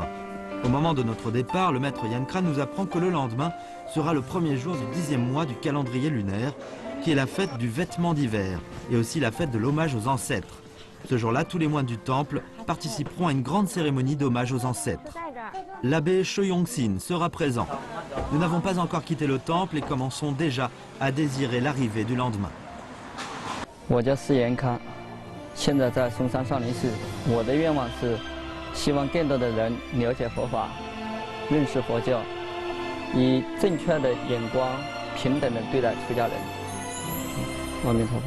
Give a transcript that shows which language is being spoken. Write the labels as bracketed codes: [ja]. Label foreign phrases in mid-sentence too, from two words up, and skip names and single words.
[fr] Au moment de notre départ, le maître Yan Kran nous apprend que le lendemain sera le premier jour du 10e mois du calendrier lunaire, qui est la fête du vêtement d'hiver et aussi la fête de l'hommage aux ancêtres. Ce jour-là, tous les moines du temple participeront à une grande cérémonie d'hommage aux ancêtres. L'abbé She Yongxin sera présent. Nous n'avons pas encore quitté le temple et commençons déjà à désirer l'arrivée du lendemain. [zh] 我叫施延康，现在在嵩山少林寺。我的愿望是，希望更多的人了解佛法，认识佛教，以正确的眼光平等的对待出家人。阿弥陀佛。